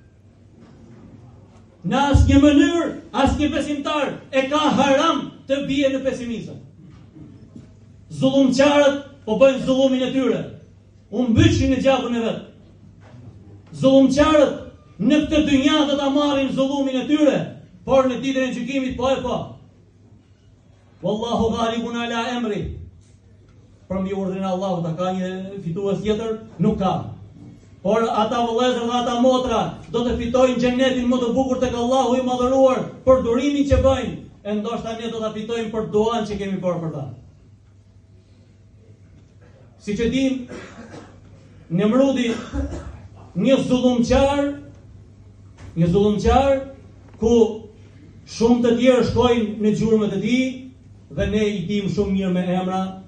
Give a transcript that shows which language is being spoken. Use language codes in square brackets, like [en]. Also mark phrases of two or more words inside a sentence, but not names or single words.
[sq] Në asnjë mënyrë, asnjë besimtar e ka haram të bie në pesimizëm. Zullumçarët po bëjnë zullumin e tyre, u mbyçin në gjakun e vet. Zullumçarët në këtë dynja do ta marrin zullumin e tyre, por në ditën e gjykimit po e po. [ar] والله غالب على أمره. [sq] Për mbi urdhrin e Allahut, a ka një fitues tjetër? Nuk ka. Por ata vëllezër dhe ata motra do të fitojnë xhenetin më të bukur tek Allahu i madhëruar për durimin që bëjnë, e ndoshta ne do ta fitojmë për duan që kemi bërë për ta. Siç e dim, Nemrudi, një zullumçar ku shumë të tjerë shkojnë në gjurmët e tij dhe ne i dim shumë mirë me emra,